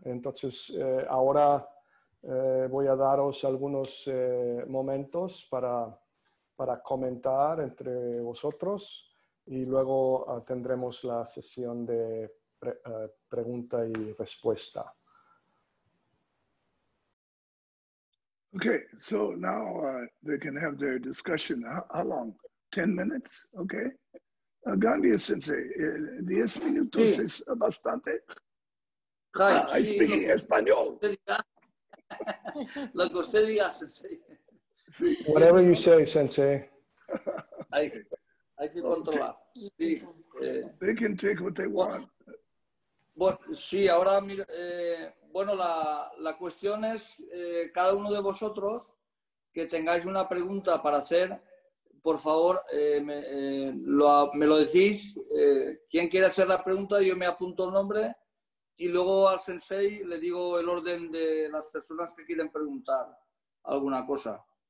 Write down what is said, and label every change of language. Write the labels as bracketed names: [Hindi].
[Spanish] Entonces, ahora voy a daros algunos momentos para comentar entre vosotros y luego tendremos la sesión de pregunta y respuesta. [English] Okay, so now they can have their discussion. How long? 10 minutes? Okay. Gandhi Sensei, 10 minutos [Spanish] Sí. es bastante. [English] Hi, I [Spanish] sí, [English] speak español. [Spanish] Lo que usted diga, Sensei. Sí. [English] Whatever you say, Sensei. [Spanish] Hay que controlar. Sí, [English] They can take what they want. [Spanish] bueno, sí, ahora, bueno, la cuestión es, cada uno de vosotros que tengáis una pregunta para hacer, por favor, me lo decís. Quien quiera hacer la pregunta, yo me apunto el nombre y luego al Sensei le digo el orden de las personas que quieren preguntar alguna cosa.